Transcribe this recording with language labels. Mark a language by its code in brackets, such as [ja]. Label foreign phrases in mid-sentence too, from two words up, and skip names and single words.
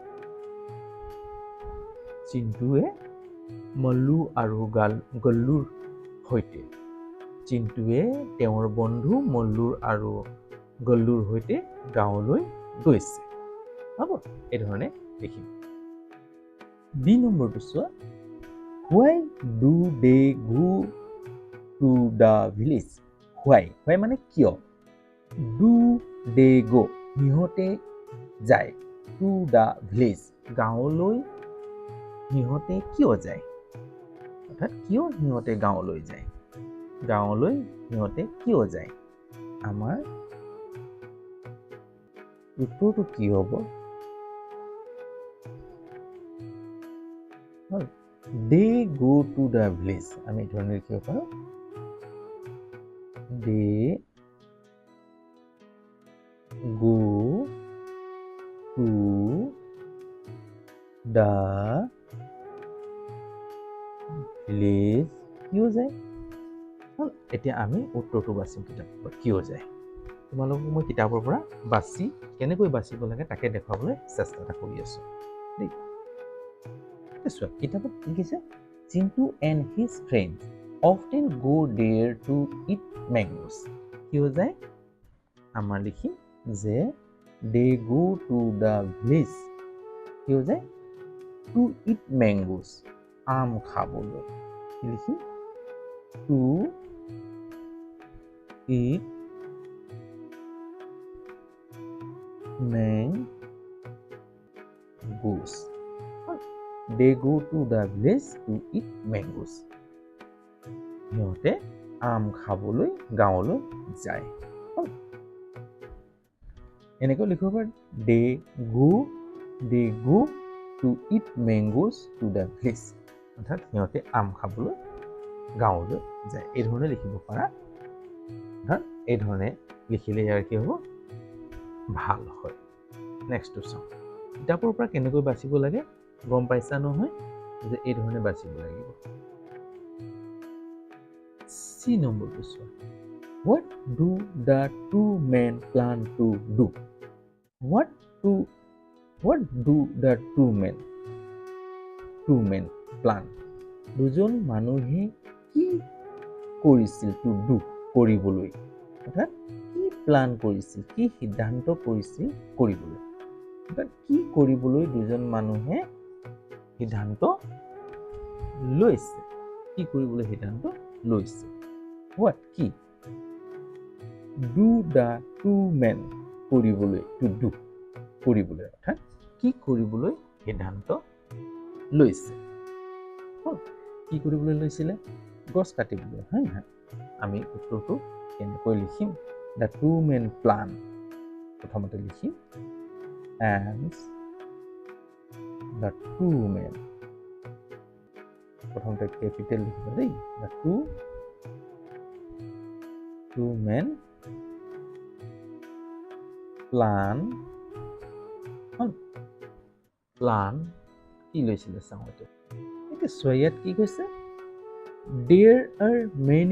[as] চিন্তুৱে মল্লু আৰু গল্লুৰ সৈতে, চিন্তুৱে তেওঁৰ বন্ধু মল্লুৰ আৰু গল্লুৰ সৈতে গাঁৱলৈ গৈছে হ'ব এই ধৰণে লিখিম বি নম্বৰটো চোৱা [en] why do they go to the village [as] why মানে কিয় [en] do they go [as] সিহঁতে যায় [en] to the village [as] গাঁৱলৈ সিহঁতে কিয় যায় অৰ্থাৎ কিয় সিহঁতে গাঁৱলৈ যায় গাঁৱলৈ সিহঁতে কিয় যায় আমাৰ উত্তৰটো কি হ'ব [en] they go to the village [as] আমি এই ধৰণে লিখিব পাৰোঁ [en] they go to the village [as] কিয় যায় এতিয়া আমি উত্তৰটো বাচিম কিতাপৰ পৰা কিয় যায় তোমালোকক মই কিতাপৰ পৰা বাছি কেনেকৈ বাচিব লাগে তাকে দেখুৱাবলৈ চেষ্টা এটা কৰি আছো দেই চোৱা কিতাপত লিখিছে চিন্তু [en] and his friends often go there to eat mangoes [as] কিয় যায় আমাৰ লিখিম যে [en] they go to the village [as] কিয় যায় [en] to eat mangoes [as] আম খাবলৈ কি লিখিম to [en] eat mangoes they go to the village to eat mangoes [as] সিহঁতে আম খাবলৈ গাঁৱলৈ যায় এনেকৈ লিখিব পাৰি [en] they go to eat mangoes to the village [as] অৰ্থাৎ সিহঁতে আম খাবলৈ গাঁৱলৈ যায় এই ধৰণে লিখিব পাৰা অৰ্থাৎ এই ধৰণে লিখিলে ইয়াৰ কি হ'ব ভাল হয় নেক্সটটো চাওঁ কিতাপৰ পৰা কেনেকৈ বাচিব লাগে গম পাইছা নহয় যে এই ধৰণে বাচিব লাগিব চি নম্বৰটো চোৱা [en] what do the two men plan to do what do the two men plan [as] দুজন মানুহে কি কৰিছিল [en] to do [as] কৰিবলৈ অৰ্থাৎ কি প্লান কৰিছিল কি সিদ্ধান্ত কৰিছিল কৰিবলৈ অৰ্থাৎ কি কৰিবলৈ দুজন মানুহে সিদ্ধান্ত লৈছে কি কৰিবলৈ সিদ্ধান্ত লৈছে what কি [en] do the two men [as] কৰিবলৈ [en] to do [as] কৰিবলৈ অৰ্থাৎ কি কৰিবলৈ সিদ্ধান্ত লৈছে কি কৰিবলৈ লৈছিলে গছ কাটিবলৈ হয় নহয় আমি উত্তৰটো কেনেকৈ লিখিম [en] the two men plan [as] প্ৰথমতে লিখিম [en] and the two men [as] প্ৰথমতে কেপিটেল লিখিবা দেই the [en] two men plan [as] কি লৈছিলে চাওঁ এতিয়া চোৱা ইয়াত কি কৈছে [en] there are many